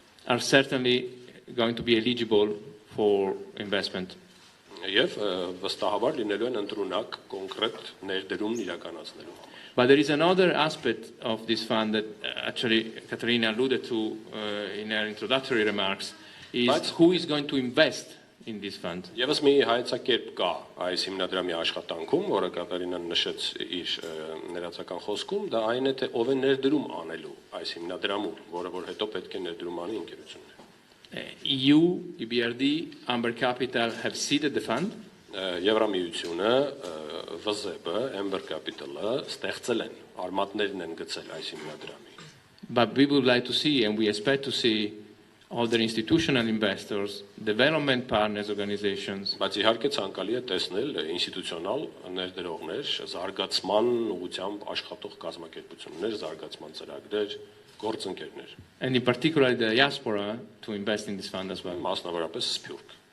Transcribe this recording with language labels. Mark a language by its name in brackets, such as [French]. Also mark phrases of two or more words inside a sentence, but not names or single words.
[English] Are certainly going to be eligible for investment. [Armenian] Եվ վստահաբար լինելու են ընտրունակ կոնկրետ ներդրումն իրականացնելու համար։ [English] But there is another aspect of this fund that actually Katerina alluded to in her introductory remarks, is who is going to invest in this fund. [Armenian] Եվս մի հայեցակերպ կա այս հիմնադրամի աշխատանքում, որը Կատարինան նշեց իր ներածական խոսքում, դա այն է, թե ով է ներդրում անելու այս հիմնադրամում, որը որ հետո պետք է ներդրում անի ընկերությունները։ [English] EU, EBRD, Amber Capital have seeded the fund. [Armenian] Եվրամիությունը, ՎԶԵԲ-ը, Amber Capital-ը ստեղծել են, արմատներն են գցել այս հիմնադրամի։ [English] But we would like to see, and we expect to see, other institutional investors, development partners organizations. [Armenian] Բայց իհարկե ցանկալի է տեսնել ինստիտուցիոնալ ներդրողներ, զարգացման ուղղությամբ աշխատող կազմակերպություններ, զարգացման ծրագրեր, գործընկերներ։ [English] And in particular the diaspora to invest in this fund as well. [Armenian] Մասնավորապես Սփյուռք։